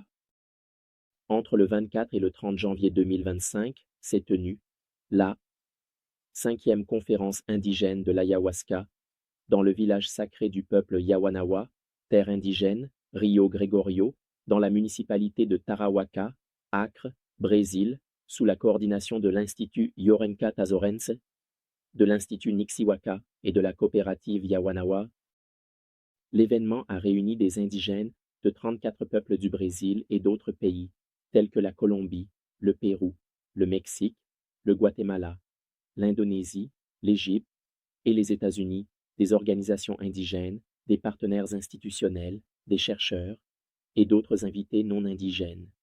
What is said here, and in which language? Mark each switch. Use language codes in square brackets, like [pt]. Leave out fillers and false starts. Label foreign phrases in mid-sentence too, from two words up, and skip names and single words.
[fr] Entre le 24 et le 30 janvier 2025 s'est tenue la 5e conférence indigène de l'Ayahuasca dans le village sacré du peuple Yawanawa, terre indigène, Rio Gregorio, dans la municipalité de Tarauacá, Acre, Brésil, sous la coordination de l'Institut Yorenka Tazorense, de l'Institut Nixiwaka et de la coopérative Yawanawa. L'événement a réuni des indigènes de 34 peuples du Brésil et d'autres pays, tels que la Colombie, le Pérou, le Mexique, le Guatemala, l'Indonésie, l'Égypte et les États-Unis, des organisations indigènes, des partenaires institutionnels, des chercheurs et d'autres invités non indigènes.